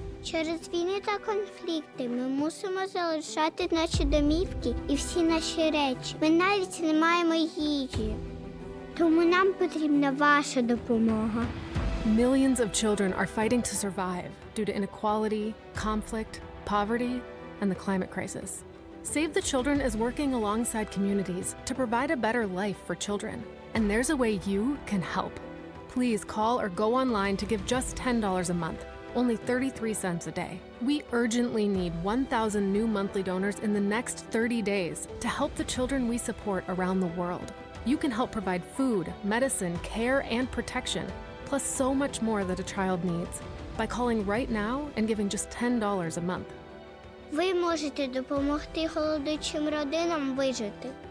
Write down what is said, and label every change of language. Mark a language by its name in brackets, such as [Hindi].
[Ukrainian] Через війни та конфлікти ми мусимо залишати наші домівки і всі наші речі. Ми навіть не маємо їжі. Тому нам потрібна ваша допомога. [English] Millions of children are fighting to survive due to inequality, conflict, poverty, and the climate crisis. Save the Children is working alongside communities to provide a better life for children. And there's a way you can help. Please call or go online to give just $10 a month, only 33 cents a day. We urgently need 1,000 new monthly donors in the next 30 days to help the children we support around the world. You can help provide food, medicine, care, and protection, plus so much more that a child needs, by calling right now and giving just $10 a month. [Ukrainian] Ви можете допомогти голодуючим родинам вижити.